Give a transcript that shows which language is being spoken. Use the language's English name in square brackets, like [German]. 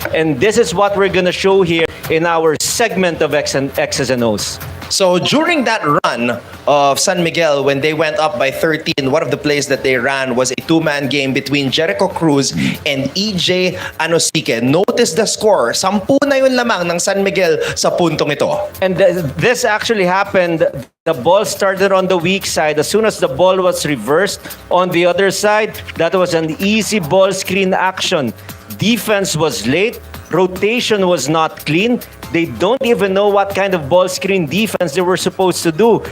[English] And this is what we're going to show here in our segment of X's and O's. So during that run of San Miguel, when they went up by 13, one of the plays that they ran was a two-man game between Jericho Cruz and EJ Anosike. Notice the score. [Filipino] 10 na yun lamang ng San Miguel sa puntong ito. [English] And this actually happened. The ball started on the weak side. As soon as the ball was reversed on the other side, that was an easy ball screen action. Defense was late. Rotation was not clean. They don't even know what kind of ball screen defense they were supposed to do.